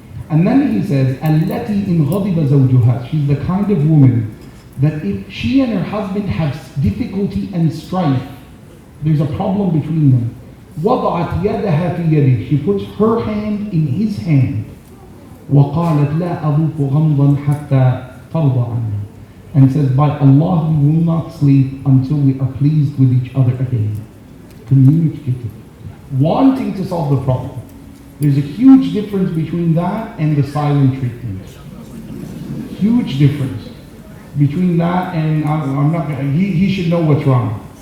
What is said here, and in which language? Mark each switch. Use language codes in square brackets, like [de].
[en] And then he says, [ar] Allati in ghadiba zawjuha. [en] She's the kind of woman that if she and her husband have difficulty and strife, there's a problem between them. [ar] وضعت يدها في يده. [en] She puts her hand in his hand. [ar] وقالت لا أذوق غمضا حتى ترضى عني. [en] And says, by Allah, we will not sleep until we are pleased with each other again. Communicative. Wanting to solve the problem. There's a huge difference between that and the silent treatment. Huge difference between that and I'm not gonna, he should know what's wrong.